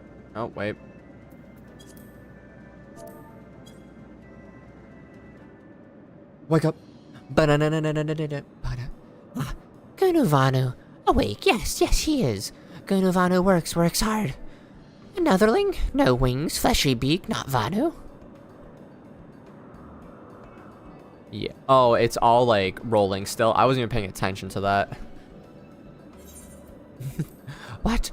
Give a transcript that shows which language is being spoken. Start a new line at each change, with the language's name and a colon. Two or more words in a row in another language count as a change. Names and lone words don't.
English: Oh, wait. Wake up. Ba-da-na-na-na-na-na-na. Gunuvanu. Awake, yes, he is. Gunuvanu works hard. Anotherling? No wings, fleshy beak, not Vanu. Yeah. Oh, it's all like rolling still. I wasn't even paying attention to that. What?